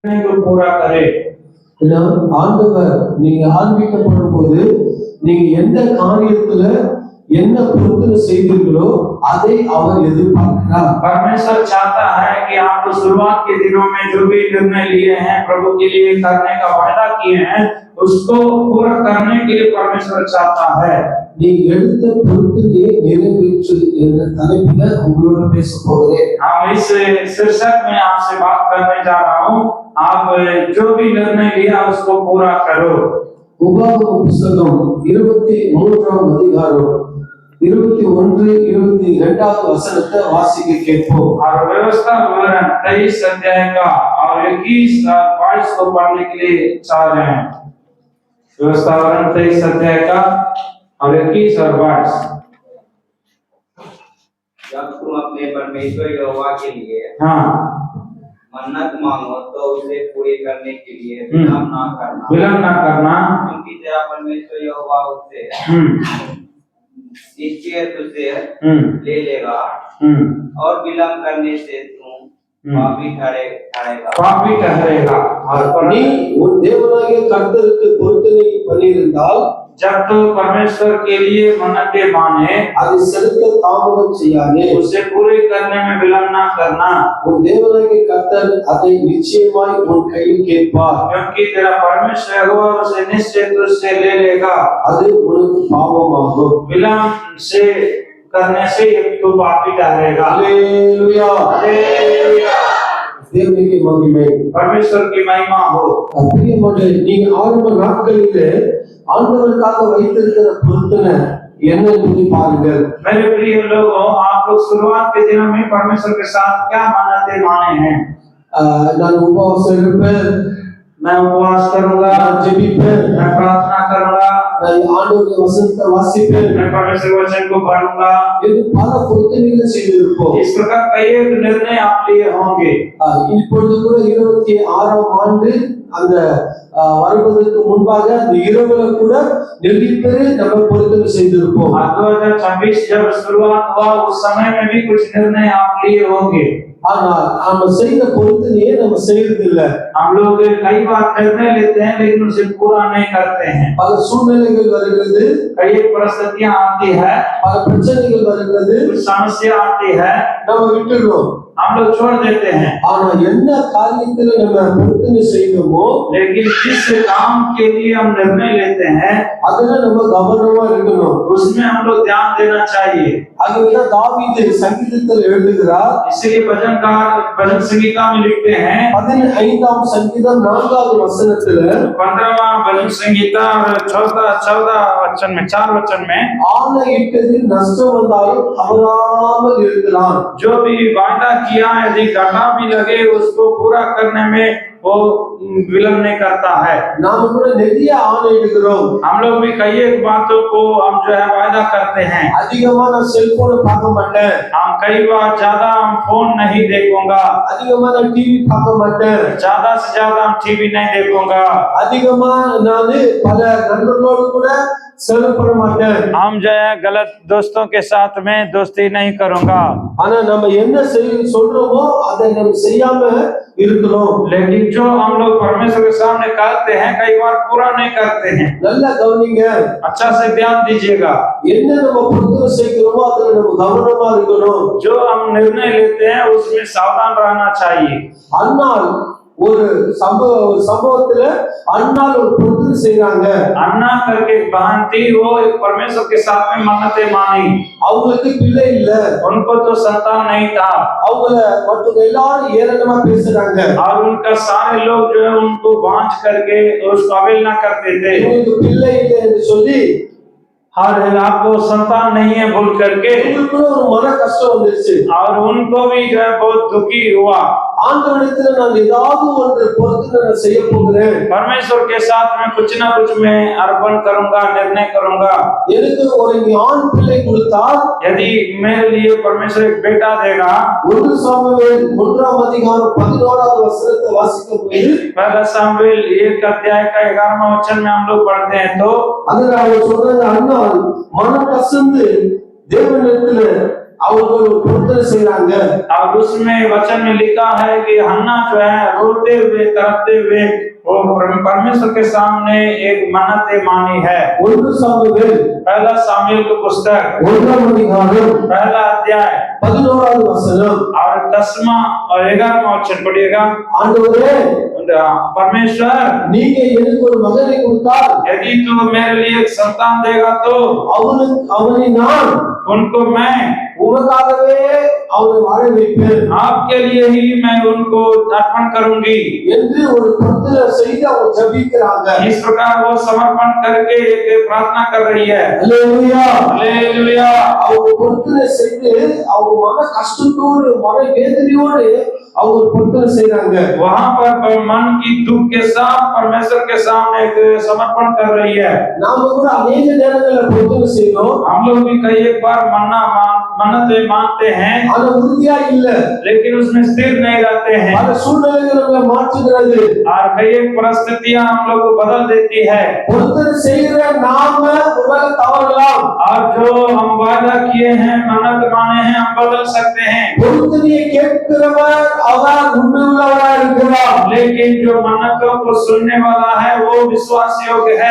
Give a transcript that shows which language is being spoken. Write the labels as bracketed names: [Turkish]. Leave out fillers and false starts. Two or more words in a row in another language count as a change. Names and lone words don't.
[Hindi] पूरा करे। [Tamil] ஆண்டவர் நீங்க ஆன்மீகப்படும் போது நீங்க எந்த காரியத்துல என்ன பொருத்தனை செய்தீர்களோ அதை அவர் எதிர்பார்க்கிறார்। [Hindi] परमेश्वर चाहता है कि आप शुरुआत के दिनों में जो भी निर्णय लिए हैं, प्रभु के लिए करने का वादा किए हैं, उसको पूरा करने के लिए परमेश्वर चाहता है। [Tamil] நீ எடுத்த பொருத்தனையை நிறைவேற்று என்ற தலைப்பில உங்களோட பேச போகிறேன்। [Hindi] हम इस शीर्षक में आपसे बात करने जा रहा हूँ, आप जो भी निर्णय लिया उसको पूरा करो। [Tamil] உபாகம புத்தகம் 23ஆம் அதிகாரம் 21-22 வசனத்தை வாசிக்க கேட்போம்। [Hindi] और व्यवस्था विवरण 23 अध्याय का और 21-22 को पढ़ने के लिए चाह रहे हैं। व्यवस्था विवरण 23 अध्याय का और 21 और 22। जब तुम अपने परमेश्वर यहोवा के लिए मन्नत मांगो तो उसे पूरी करने के लिए विलंब ना करना, क्योंकि तेरा परमेश्वर यहोवा उससे निश्चय तुझे ले लेगा और विलंब करने से तुम पापी ठहरेगा। [Tamil] நீ உன் தேவனாகிய கர்த்தருக்கு பொருத்தனை பண்ணியிருந்தால், [Hindi] जब तो परमेश्वर के लिए मन्नतें माने, [Tamil] அதை செலுத்த தாமதம் செய்யாதே, [Hindi] उसे पूरे करने में विलंब ना करना, [Tamil] உன் தேவனாகிய கர்த்தர் அதை நிச்சயமாய் உன் கையில் கேட்பார், [Hindi] क्योंकि तेरा परमेश्वर यहोवा उसे निश्चय तुझसे ले लेगा। [Tamil] அது உனக்கு பாவமாகும்। [Hindi] विलंब से करने से तू पापी ठहरेगा। हालेलुया, हालेलुया, [Tamil] தேவனுக்கு மகிமை, [Hindi] परमेश्वर की महिमा हो। [Tamil] பிரியமானவர்களே, நீங்க ஆரம்ப நாட்களிலே ஆண்டவருக்காக வைத்திருக்கிற பொருத்தனை என்ன என்று பாருங்கள்। [Hindi] मेरे प्रिय लोगों, आप लोग शुरुआत के दिनों में परमेश्वर के साथ क्या मन्नतें माने हैं? [Tamil] நான் உபவாசம் இருப்பேன், [Hindi] मैं उपवास करूंगा, [Tamil] நான் ஜெபிப்பேன், [Hindi] मैं प्रार्थना करूंगा, [Tamil] நான் ஆண்டவருடைய வசனத்தை வாசிப்பேன், [Hindi] मैं परमेश्वर के वचन को पढ़ूंगा। [Tamil] இது பல பொருத்தனைகளை செய்திருப்போம்। [Hindi] इस प्रकार कई एक निर्णय आप लिए होंगे। [Tamil] இப்பொழுது கூட 26ஆம் ஆண்டு அந்த வருவதற்கு முன்பாக அந்த இரவுல கூட நிறைய நம்ம பொருத்தனை செய்திருப்போம்। [Hindi] 2026 जब शुरुआत हुआ उस समय में भी कुछ निर्णय आप लिए होंगे, [Tamil] ஆனால் நம்ம செய்த பொருத்தனையே நம்ம செய்யறதில்ல। [Hindi] हम लोग कई बार निर्णय लेते हैं लेकिन उसे पूरा नहीं करते हैं। [Tamil] பல சூழ்நிலைகள் வருகிறது, [Hindi] कई एक परिस्थितियां आती है, [Tamil] பல பிரச்சனைகள் வருகிறது, [Hindi] कुछ समस्या आती है, [Tamil] நம்ம விட்டுறோம்। [Hindi] हम लोग छोड़ देते हैं। [Tamil] ஆனா என்ன காரியத்துல நம்ம பொருத்தனை செய்யணுமோ, [Hindi] लेकिन जिस काम के लिए हम निर्णय लेते हैं [Tamil] அதுல நம்ம கவனமா இருக்கணும்। [Hindi] उसमें हम लोग ध्यान देना चाहिए। [Tamil] அதுதான் தாவீது சங்கீதத்தில் எழுதுகிறார், [Hindi] इसलिए भजन संगीता में लिखते हैं [Tamil] 15ஆம் சங்கீதம் 4வது வசனத்துல [Hindi] 15वां भजन संगीता और 14 वचन में 4 वचन में, [Tamil] ஆணையிட்டதில் நஷ்டம் வந்தாலும் தவறாமல் இருக்கிறான்। [Hindi] जो भी वादा किया यदि घाटा भी लगे उसको पूरा करने में वो विलंब नहीं करता है। [Tamil] நாம கூட நிறைய ஆணையிடுகிறோம்। [Hindi] हम लोग भी कई एक बातों को हम जो है वादा करते हैं। [Tamil] அதிகமா நான் செல்போனை பார்க்க மாட்டேன், [Hindi] हम कई बार ज्यादा हम फोन नहीं देखूंगा, [Tamil] அதிகமா நான் டிவி பார்க்க மாட்டேன், [Hindi] ज्यादा से ज्यादा हम टीवी नहीं देखूंगा, [Tamil] அதிகமா நான் பல நண்பர்களோடு கூட செலவிட மாட்டேன், [Hindi] हम जो है गलत दोस्तों के साथ में दोस्ती नहीं करूंगा। [Tamil] ஆனா நம்ம என்ன சொல்றோமோ அதை நம்ம செய்யாம இருக்கிறோம்। [Hindi] लेकिन जो हम लोग परमेश्वर के सामने करते हैं कई बार पूरा नहीं करते हैं। [Tamil] நல்லா கவனிங்க, [Hindi] अच्छा से ध्यान दीजिएगा, [Tamil] என்ன நம்ம பொருத்தனை செய்கிறோமோ அதுல நம்ம கவனமா இருக்கணும்। [Hindi] जो हम निर्णय लेते हैं उसमें सावधान रहना चाहिए। [Tamil] அன்னால் ஒரு சம்பவத்துல அன்னால் ஒரு பொருத்தனை செய்றாங்க। [Hindi] अन्ना करके एक बहन थी, वो एक परमेश्वर के साथ में मन्नतें मानी। [Tamil] அவங்களுக்கு பிள்ளை இல்ல, [Hindi] उनको तो संतान नहीं था [Tamil] அவங்கள மற்ற எல்லாரும் ஏளனமா பேசுறாங்க। [Hindi] और उनका सारे लोग जो है उनको बांझ करके उसको अवहेलना करते थे। [Tamil] உங்களுக்கு பிள்ளை இல்லை என்று சொல்லி [Hindi] हर आपको संतान नहीं है बोल करके [Tamil] உங்களுக்கு ஒரு மன கஷ்டம் வந்துருச்சு। [Hindi] और उनको भी जो है बहुत दुखी हुआ। [Tamil] ஆண்டவரிடத்துல நான் ஏதாவது ஒன்று பொருத்தனை நான் செய்ய போகிறேன், [Hindi] परमेश्वर के साथ में कुछ ना कुछ मैं अर्पण करूंगा, निर्णय करूंगा। [Tamil] எனக்கு ஒரு ஆண் பிள்ளை கொடுத்தால் [Hindi] यदि मेरे लिए परमेश्वर एक बेटा देगा, [Tamil] 1 சாமுவேல் 1ஆம் அதிகாரம் 11வது வசனத்தை வாசிக்கும்போது, [Hindi] पहला सामुएल 1 अध्याय का 11वां वचन में हम लोग पढ़ते हैं तो [Tamil] அதுல அவர் சொல்றாங்க, அன்னால் மனம் கசந்து தேவனிடத்துல அவர்கள் ஒரு பொருத்தனை செய்றாங்க. [Hindi] और उसमें वचन में लिखा है कि हन्ना जो है रोते हुए तड़पते हुए वो परमेश्वर के सामने एक मन्नत मानी है। [Tamil] 1 சாமுவேல் [Hindi] पहला सामुएल की पुस्तक [Tamil] 1ஆம் அதிகாரம் [Hindi] पहला अध्याय [Tamil] 11வது வசனம். [Hindi] और 10वां और 11वां वचन पढ़िएगा। [Tamil] ஆண்டவரே, [Hindi] परमेश्वर [Tamil] நீங்க எனக்கு ஒரு மகனை கொடுத்தால் [Hindi] यदि तू मेरे लिए एक संतान देगा तो [Tamil] அவனை நான் [Hindi] उनको मैं [Tamil] உமக்காகவே அவனை வாழ வைப்பேன் [Hindi] आपके लिए ही मैं उनको अर्पण करूंगी [Tamil] என்று ஒரு பொருத்தனை செய்து அவங்க ஜெபிக்கிறாங்க. [Hindi] इस प्रकार वो समर्पण करके एक प्रार्थना कर रही है। [Tamil] அல்லேலூயா. [Hindi] हालेलुया। [Tamil] அவங்க பொருத்தனை செய்து அவங்க மன கஷ்டத்தோடு மன வேதனையோடு அவங்க பொருத்தனை செய்றாங்க. [Hindi] वहां पर मन की दुख के साथ परमेश्वर के सामने एक समर्पण कर रही है। [Tamil] நாம கூட अनेक நேரங்கள்ல பொருத்தனை செய்றோம். [Hindi] हम लोग भी कई एक बार मन्नतें मांगते हैं [Tamil] ஆனா உறுதியா இல்ல. [Hindi] लेकिन उसमें स्थिर नहीं रहते हैं [Tamil] பல சூழ்நிலைகள் நம்மை மாற்றுகிறது. [Hindi] और कई एक परिस्थितियां हम लोग को बदल देती है। [Tamil] பொருத்தனை செய்கிற நாம ஒருவேளை தவறலாம். [Hindi] और जो हम वादा किए हैं मन्नत माने हैं हम बदल सकते हैं। [Tamil] பொருத்தனையை கேட்கிறவர் அவர் உண்மையுள்ளவரா இருக்கிறார். [Hindi] लेकिन जो मन्नतों को सुनने वाला है वो विश्वास योग्य है।